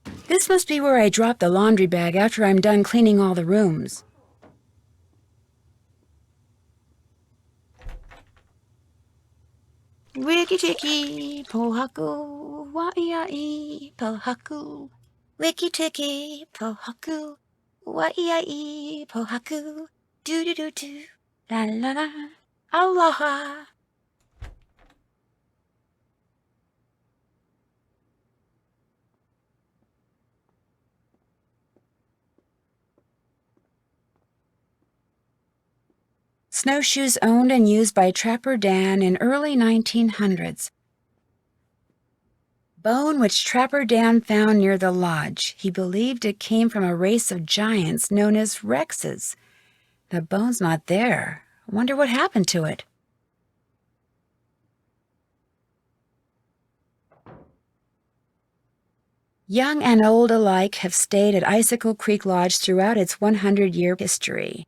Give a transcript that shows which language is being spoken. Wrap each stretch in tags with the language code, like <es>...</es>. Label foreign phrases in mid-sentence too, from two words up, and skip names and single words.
<en>This must be where I drop the laundry bag after I'm done cleaning all the rooms. Wiki-tiki, pohaku, wa-ia-i, pohaku. Wiki-tiki, pohaku, wa-ia-i, pohaku. Do-do-do-do, la-la-la, aloha. Snowshoes owned and used by Trapper Dan in early 1900s. Bone which Trapper Dan found near the lodge. He believed it came from a race of giants known as Rexes. The bone's not there. I wonder what happened to it. Young and old alike have stayed at Icicle Creek Lodge throughout its 100-year history.</en>